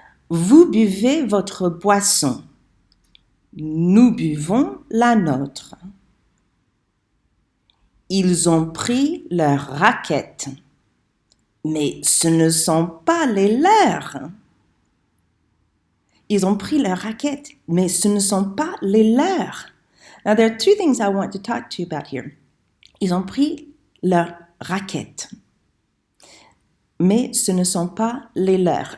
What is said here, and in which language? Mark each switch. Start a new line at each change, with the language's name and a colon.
French: Vous buvez votre boisson. Nous buvons la nôtre. Ils ont pris leurs raquettes. Mais ce ne sont pas les leurs. Ils ont pris leurs raquettes, mais ce ne sont pas les leurs.
English: Now, there are 2 things I want to talk to you about here.
French: Ils ont pris leurs raquettes, mais ce ne sont pas les leurs.